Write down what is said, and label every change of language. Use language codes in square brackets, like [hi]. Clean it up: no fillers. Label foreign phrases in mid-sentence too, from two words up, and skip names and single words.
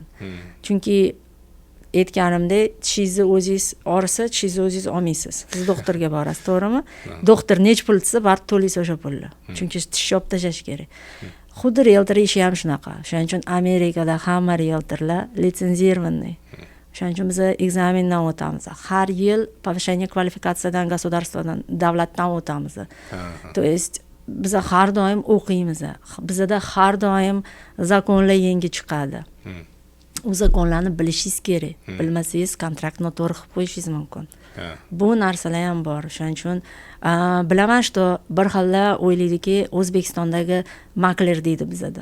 [uz] Chunki aytganimdek, tishingizni o'zingiz orisa, tishingizni o'zingiz olmaysiz. Siz doktorga borasiz, to'g'rimi? Doktor nech pul desa, baribir to'laysiz o'sha pulni. Chunki tish yopib tashlash kerak. Xuddi realtor ishi ham shunaqa. Shuning uchun Amerikada hamma realtorlar litsenzirованный. Shuning uchun biz ekzamendan o'tamiz. Har yil [ru] повышение квалификации, [uz] государствоdan, davlatdan o'tamiz. [ru] То есть [uz] biz har doim o'qiymiz. Bizda har doim zakonlar yangi chiqadi. U zakonlarni bilishingiz kerak. Bilmasangiz kontraktni to'g'ri qilib qo'yishingiz mumkin. Bu narsalar ham bor. Shuning uchun bilaman, что bir xillar o'ylaydiki, O'zbekistondagi makler deydi bizda.